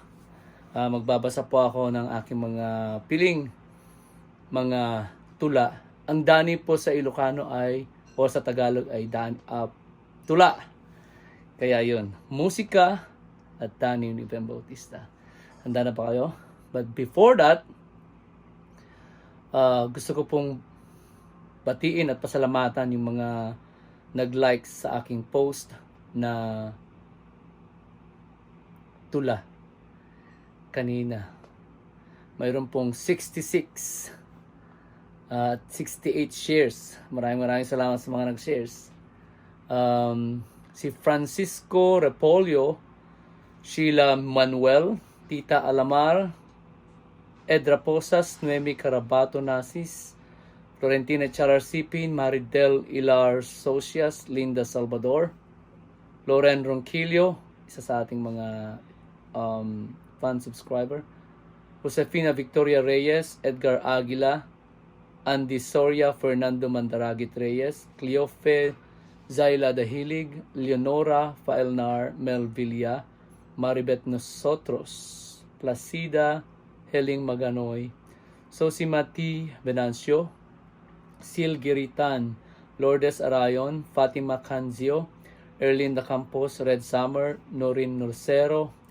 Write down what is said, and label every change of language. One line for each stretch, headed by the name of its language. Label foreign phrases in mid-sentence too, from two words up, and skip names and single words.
Filipino: Magbabasa po ako ng aking mga piling, mga tula. Ang dani po sa Ilocano ay, o sa Tagalog ay tula. Kaya yun, musika at dani ni Ben Bautista. Handa na pa kayo?
English: But before that,
Filipino: gusto ko pong batiin at pasalamatan yung mga nag-like sa aking post na tula kanina. Mayroon pong 66 at 68 shares. Maraming salamat sa mga nag-shares. Si Francisco Repolyo, Sheila Manuel, Tita Alamar, Edra Posas, Noemi Carabato Nasis, Florentina Chararcipin, Maridel Ilar Socias, Linda Salvador, Loren Ronquillo, isa sa ating mga fan subscriber, Josefina Victoria Reyes, Edgar Aguila, Andy Soria, Fernando Mandaragit Reyes, Cleofe Zaila Dahilig, Leonora Faelnar Melvilla, Maribet Nosotros, Placida Heling Maganoy, Sosimati Venancio, Sil Giritan, Lourdes Arayon, Fatima Canzio, Erlinda Campos, Red Summer, Norin Norcero,